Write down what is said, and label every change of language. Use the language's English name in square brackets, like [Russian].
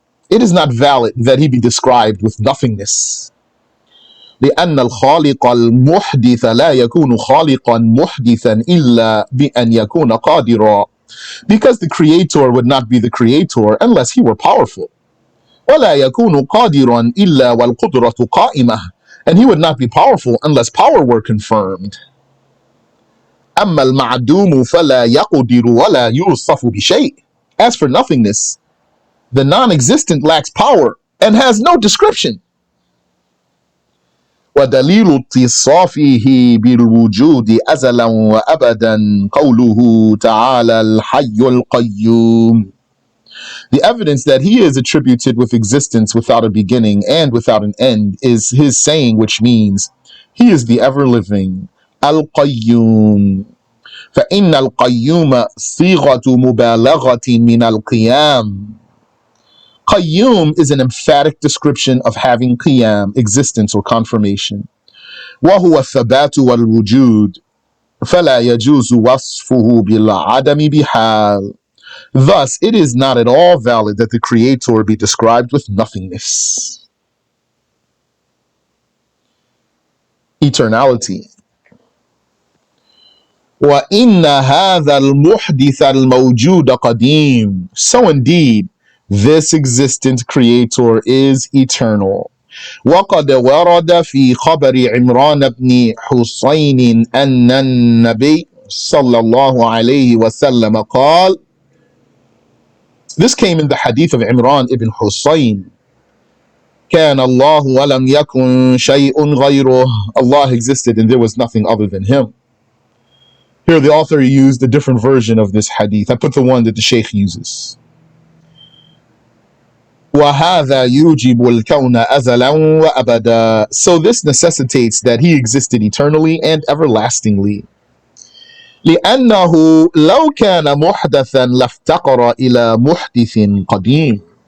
[English] It is not valid that he be described with nothingness. [Arabic] لأن الخالق المحدث لا يكون خالقا محدثا إلا بأن يكون قادرا. [English] Because the creator would not be the creator unless he were powerful. [Arabic] ولا يكون قادرا إلا والقدرة قائمة. [English] And he would not be powerful unless power were confirmed. [Arabic] أما المعدوم فلا يقدر ولا يوصف بشيء. [English] As for nothingness, the non-existent lacks power and has no description. [Arabic] ودليل اتصافه بالوجود أزلا وأبدا قوله تعالى الحي القيوم. [English] The evidence that he is attributed with existence without a beginning and without an end is his saying, which means he is the ever-living Al-Qayyum. [Arabic] فإن القيوم صيغة مبالغة من القيام. [English] Qayyum is an emphatic description of having qiyam, existence or confirmation. [Arabic] وهو الثبات والوجود فلا يجوز وصفه بالعدم بحال. [English] Thus, it is not at all valid that the creator be described with nothingness. Eternality. [Arabic] وَإِنَّ هَذَا الْمُحْدِثَ الْمَوْجُودَ قَدِيمٌ. [English] So indeed, this existent creator is eternal. [Arabic] وَقَدْ وَرَدَ فِي خَبَرِ عِمْرَانَ بْنِ حُصَيْنٍ أَنَّ النَّبِيَّ صلى الله عليه وسلم قال. [English] This came in the hadith of Imran ibn Husayn. [Arabic] كان الله ولم يكن شيء غيره. [English] Allah existed and there was nothing other than him. Here the author used a different version of this hadith. I put the one that the Shaykh uses. [Arabic] وَهَذَا يُوجِبُ الْكَوْنَ أَزَلًا وَأَبَدًا. [English] So this necessitates that he existed eternally and everlastingly. [Arabic] لأنه لو كان محدثا لافتقر إلى محدث قديم.